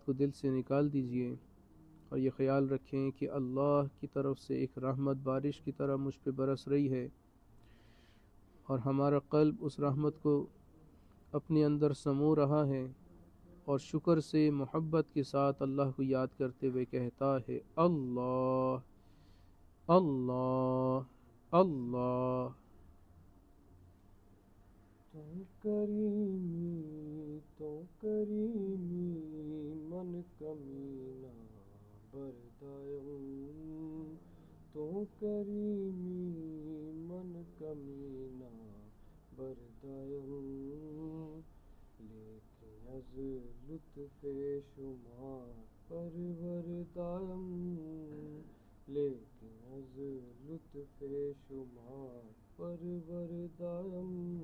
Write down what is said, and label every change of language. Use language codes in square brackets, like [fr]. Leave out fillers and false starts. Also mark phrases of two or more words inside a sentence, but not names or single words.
[ur] کو دل سے نکال دیجئے، اور یہ خیال رکھیں کہ اللہ کی طرف سے ایک رحمت بارش کی طرح مجھ پہ برس رہی ہے، اور ہمارا قلب اس رحمت کو اپنے اندر سمو رہا ہے، اور شکر سے محبت کے ساتھ اللہ کو یاد کرتے ہوئے کہتا ہے اللہ اللہ اللہ. [fa] تو کریمی من کمینہ بردایم، تو کریمی من کمینہ بردایم، لیکن از لطف شما پروردایم، لیکن از لطف شما پروردایم.